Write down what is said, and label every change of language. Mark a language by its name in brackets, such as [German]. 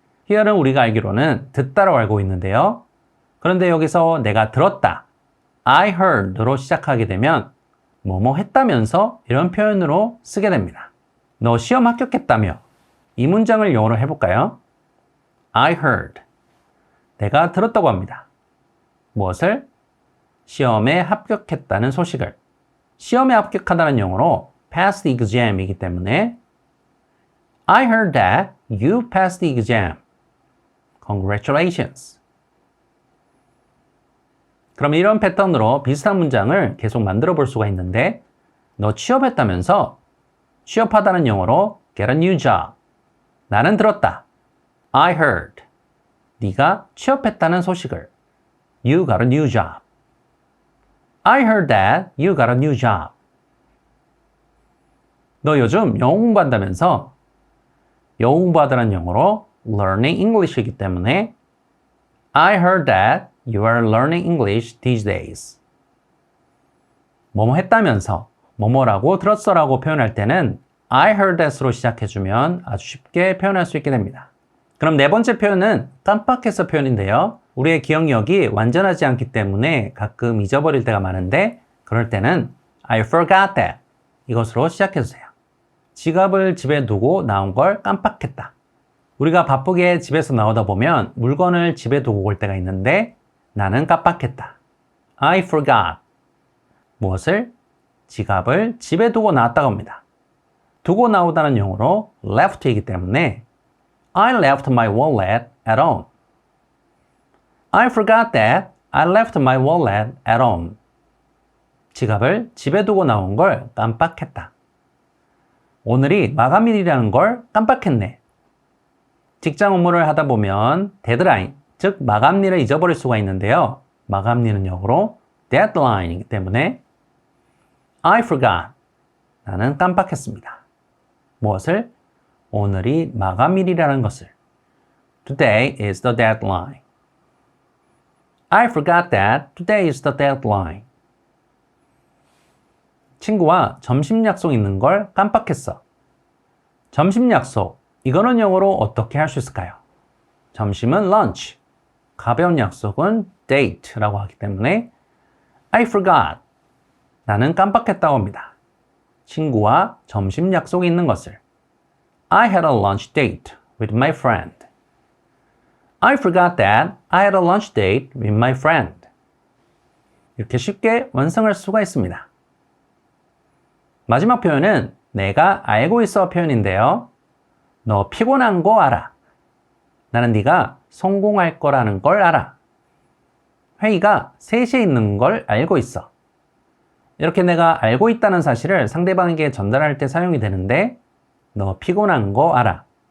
[Korean] hear은 우리가 알기로는 듣다라고 알고 있는데요. 그런데 여기서 내가 들었다, [English] I heard [Korean] 로 시작하게 되면 뭐뭐 했다면서 이런 표현으로 쓰게 됩니다. 너 시험 합격했다며. 이 문장을 영어로 해볼까요? [English] I heard. [Korean] 내가 들었다고 합니다. 무엇을? 시험에 합격했다는 소식을. 시험에 합격하다는 영어로 [English] pass the exam이기 때문에 I heard that you passed the exam. Congratulations. [Korean] 그럼 이런 패턴으로 비슷한 문장을 계속 만들어 볼 수가 있는데 너 취업했다면서? 취업하다는 영어로 [English] get a new job. [Korean] 나는 들었다. [English] I heard. [Korean] 네가 취업했다는 소식을. [English] You got a new job. I heard that you got a new job. [Korean] 너 요즘 영어 공부한다면서? 영어 공부하다는 영어로 [English] learning English이기 때문에 I heard that you are learning English these days. [Korean] 뭐뭐 했다면서, 뭐뭐라고 들었어라고 표현할 때는 [English] I heard that [Korean] 으로 시작해주면 아주 쉽게 표현할 수 있게 됩니다. 그럼 네 번째 표현은 깜빡해서 표현인데요. 우리의 기억력이 완전하지 않기 때문에 가끔 잊어버릴 때가 많은데 그럴 때는 [English] I forgot that [Korean] 이것으로 시작해주세요. 지갑을 집에 두고 나온 걸 깜빡했다. 우리가 바쁘게 집에서 나오다 보면 물건을 집에 두고 올 때가 있는데 나는 깜빡했다. [English] I forgot. [Korean] 무엇을? 지갑을 집에 두고 나왔다고 합니다. 두고 나오다는 영어로 [English] left이기 때문에 I left my wallet at home. I forgot that I left my wallet at home. [Korean] 지갑을 집에 두고 나온 걸 깜빡했다. 오늘이 마감일이라는 걸 깜빡했네. 직장 업무를 하다 보면 데드라인, 즉 마감일을 잊어버릴 수가 있는데요. 마감일은 영어로 deadline이기 때문에 [English] I forgot. [Korean] 나는 깜빡했습니다. 무엇을? 오늘이 마감일이라는 것을. [English] Today is the deadline. I forgot that today is the deadline. [Korean] 친구와 점심 약속 있는 걸 깜빡했어. 점심 약속. 이거는 영어로 어떻게 할 수 있을까요? 점심은 lunch. 가벼운 약속은 date라고 하기 때문에 [English] I forgot. [Korean] 나는 깜빡했다고 합니다. 친구와 점심 약속이 있는 것을. [English] I had a lunch date with my friend. I forgot that I had a lunch date with my friend. [Korean] 이렇게 쉽게 완성할 수가 있습니다. 마지막 표현은 내가 알고 있어 표현인데요. 너 피곤한 거 알아. 나는 네가 성공할 거라는 걸 알아. 회의가 3시에 있는 걸 알고 있어. 이렇게 내가 알고 있다는 사실을 상대방에게 전달할 때 사용이 되는데 너 피곤한 거 알아.